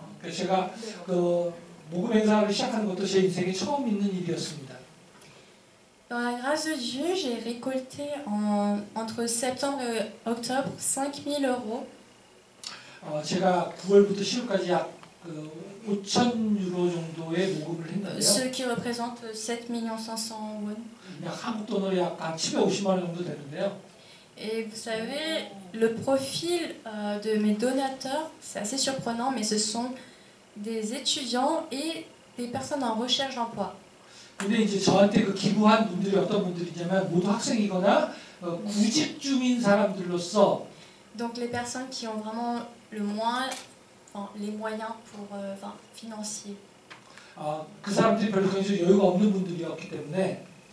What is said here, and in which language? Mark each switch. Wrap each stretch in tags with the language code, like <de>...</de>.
<ko>제가 모금 행사를 시작하는 것도 제 인생에 처음 있는 일이었습니다.</ko> <fr>Dans la grâce de Dieu, j'ai récolté entre septembre et octobre 5 000 euros.</fr> <ko>제가 9월부터 10월까지 약 5,000 유로 정도의 모금을 했는데요.</ko> <fr>Ce qui représente 7 500 000 won.</fr> <ko>약 한국 돈으로 약 750만 원 정도 되는데요.</ko> <fr>Et vous savez, le profil de mes donateurs, c'est assez surprenant, mais ce sont des étudiants et des personnes en recherche d'emploi.</fr> <ko>근데 이제 저한테 기부한 분들이 어떤 분들이냐면 모두 학생이거나 구직 중인 사람들로서.</ko> <fr>Donc les personnes qui ont vraiment le moins, les moyens pour, financiers.</fr> <ko>그 사람들이 별로 경제적 여유가 없는 분들이었기 때문에.</ko>